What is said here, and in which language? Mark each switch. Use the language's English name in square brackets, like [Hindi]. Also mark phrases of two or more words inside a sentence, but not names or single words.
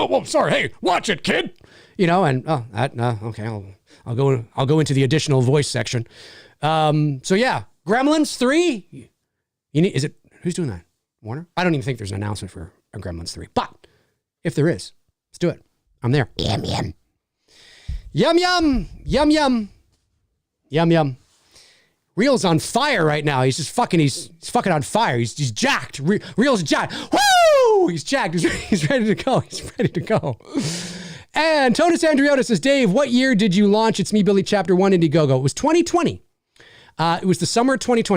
[English] Whoa, sorry. Hey, watch it, kid. Okay. I'll go into the additional voice section. So yeah, Gremlins 3. Who's doing that? Warner? I don't even think there's an announcement for a Gremlins 3, but if there is, let's do it. I'm there. Yum, yum. Yum, yum. Yum, yum. Yum, yum. Real's on fire right now. He's fucking on fire. He's jacked. Real's jacked. Woo! He's jacked. He's ready to go. And Tonus Andriota says, Dave, what year did you launch It's Me, Billy Chapter 1 Indiegogo? It was 2020. It was the summer of 2020.